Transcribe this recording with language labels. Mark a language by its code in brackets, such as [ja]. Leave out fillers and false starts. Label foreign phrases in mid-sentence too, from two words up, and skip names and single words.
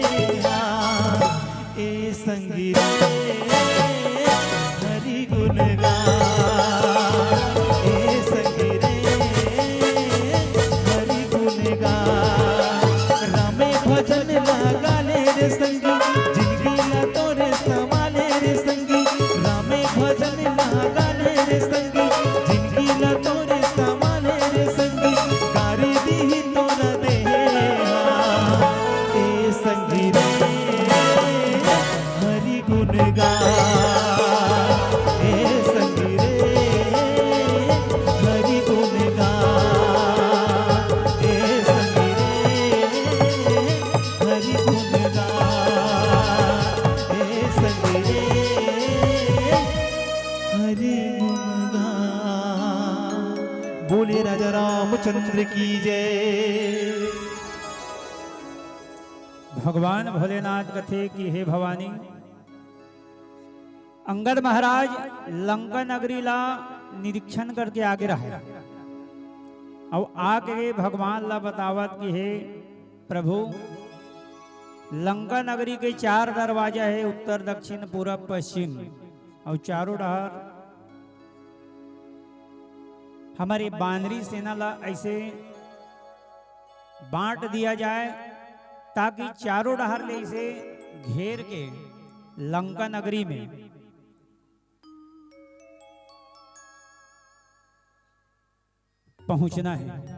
[hne] ए संगी रे हरि गुण गा ए संगी रे हरि गुण गा रामे भजन लगा ले रे संगी जिंदगी न तोरे सवाले रे संगी रामे भजन लगा ले रे संगी जिंदगी न तोरे सवाले रे संगी गारी दी तो न दे ए संगी रे हरि गुण गा ए संगी रे हरि गुण गा ए संगी रे हरि गुण गा ए संगी रे हरि गुण गा बोले राजा रामचंद्र की जय। भगवान भोलेनाथ कथे कि हे भवानी, अंगद महाराज लंका नगरी ला निरीक्षण करके आगे रहा और आके भगवान ला बतावत कि हे प्रभु, लंका नगरी के 4 दरवाजा है, उत्तर दक्षिण पूरब पश्चिम, और चारों डहर हमारी बानरी सेना ला ऐसे बांट दिया जाए ताकि चारों डहर ले इसे घेर के लंका नगरी में पहुंचना है।